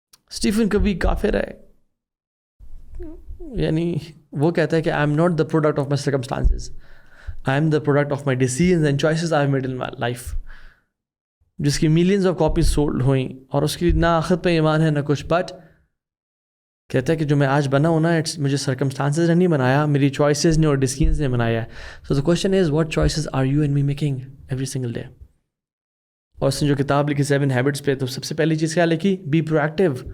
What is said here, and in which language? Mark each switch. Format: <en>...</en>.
<ur>Stephen کبھی کافر ہے، یعنی وہ کہتا ہے کہ</ur> <en>I am not the product of my circumstances, I am the product of my decisions and choices I made in my life.</en> <ur>جس کی</ur> <en>millions of copies sold</en> <ur>ہوئیں اور اس کی نہ آخرت پہ ایمان ہے نہ کچھ، بٹ کہتا ہے کہ جو میں آج بنا ہوں نا مجھے سرکمسٹانسز نے نہیں بنایا، میری چوائسیز نے اور ڈیسیژنز نے بنایا ہے.</ur> <en>So the question is what choices are you and me making every single day.</en> <ur>اور اس نے جو کتاب لکھی 7 ہیبٹس پہ، تو سب سے پہلی چیز کیا لکھی؟</ur> <en>Be proactive.</en>